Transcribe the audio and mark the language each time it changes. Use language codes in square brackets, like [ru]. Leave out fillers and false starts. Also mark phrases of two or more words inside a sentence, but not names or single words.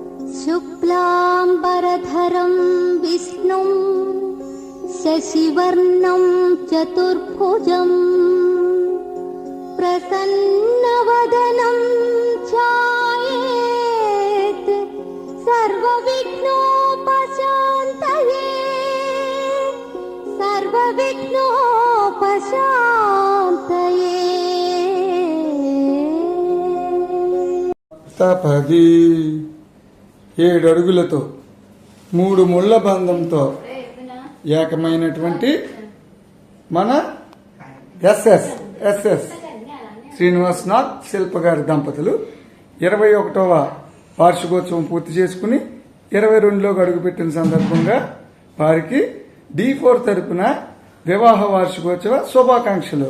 [sa] शुक्लांबरधरं विष्णुं शशिवर्णं चतुर्भुजं प्रसन्नवदनं ध्यायेत् सर्वविघ्नोपशान्तये सर्वविघ्नोपशान्तये। [te] సప్తపది 7 అడుగులతో 3 ముళ్ళ బంధంతో ఏకమైనటువంటి మన ఎస్ఎస్ శ్రీనివాసనాథ్ శిల్ప గారి దంపతులు 21వ వార్షికోత్సవం పూర్తి చేసుకుని 22లోకి అడుగుపెట్టిన సందర్భంగా వారికి D4 తరపున వివాహ వార్షికోత్సవ శుభాకాంక్షలు.